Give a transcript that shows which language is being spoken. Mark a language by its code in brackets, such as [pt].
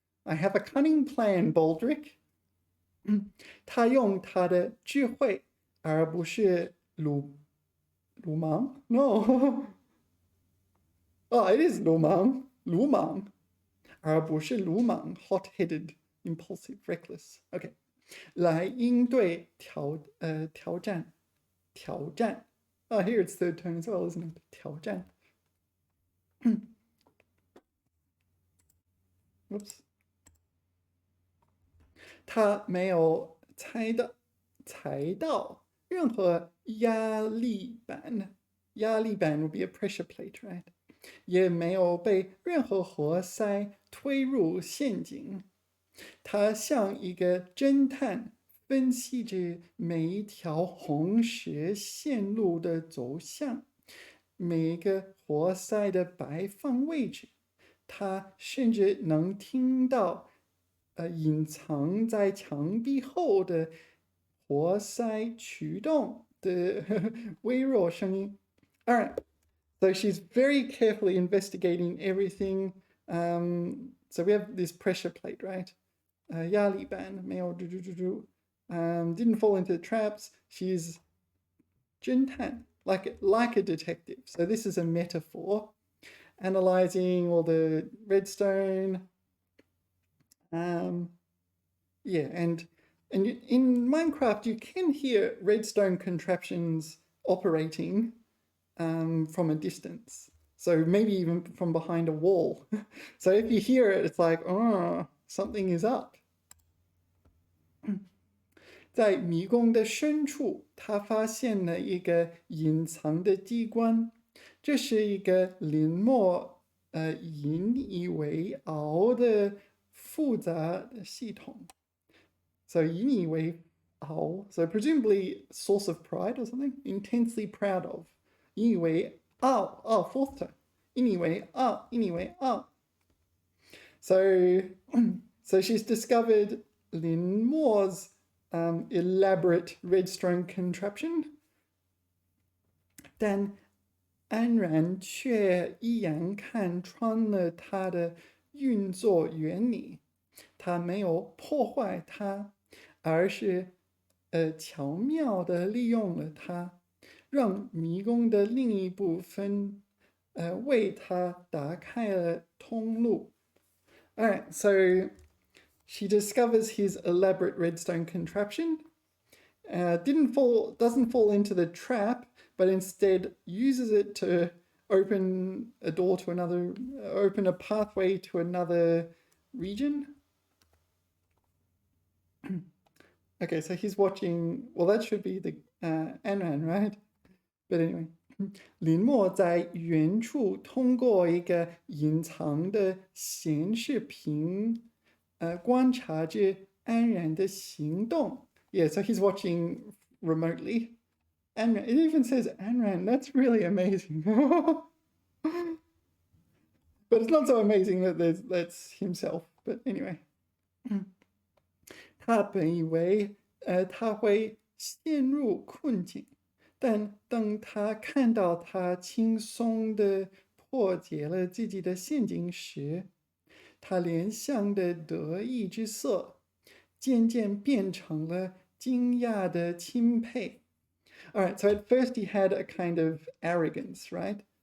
[en] I have a cunning plan, Baldric. [zh] 他用他的智慧，而不是鲁莽 No. [en] Oh, it is [zh] 鲁莽，而不是鲁莽 [en] hot-headed, impulsive, reckless. [zh] Okay. 来应对挑战。 [en] Oh, here it's third tone as well, isn't it? [zh] 挑战。 [en] Whoops. [zh] 他没有踩到任何压力板。 [en] 压力板 would be a pressure plate, right? [zh] 也没有被任何活塞推入陷阱。他像一个侦探，分析着每一条红石线路的走向，每一个活塞的摆放位置。他甚至能听到，隐藏在墙壁后的活塞驱动的微弱声音。 [en] All right, so she's very carefully investigating everything. So we have this pressure plate, right? [zh] 压力板没有 [en] didn't fall into the traps. She's 侦探, like a detective. So this is a metaphor, analyzing all the redstone. Yeah, and in Minecraft you can hear redstone contraptions operating from a distance. So maybe even from behind a wall. So if you hear it, it's like, oh, something is up. [zh] 在迷宫的深处，他发现了一个隐藏的机关，这是一个林墨引以为傲的复杂的系统。 [en] So 引以为傲 so presumably source of pride or something, intensely proud of. 引以为傲 fourth time. 引以为傲 So she's discovered Lin Mo's elaborate redstone contraption. [zh] 但安然却一眼看穿了它的运作原理，他没有破坏它，而是巧妙地利用了它，让迷宫的另一部分为他打开了通路。 [en] Alright, so she discovers his elaborate redstone contraption. Doesn't fall into the trap, but instead uses it to open a door to another, open a pathway to another region. Okay, so he's watching, well, that should be the Anran, right? [zh] But anyway, 林默在远处通过一个隐藏的显示屏，观察着安然的行动。 [en] Yeah, so he's watching remotely. Anran, it even says Anran. That's really amazing. But it's not so amazing that that's himself. But anyway. [zh] 他本以为他会陷入困境，但当他看到他轻松地破解了自己的陷阱时，他脸上的得意之色渐渐变成了惊讶的钦佩。 [en] All right, so at first he had a kind of arrogance, right?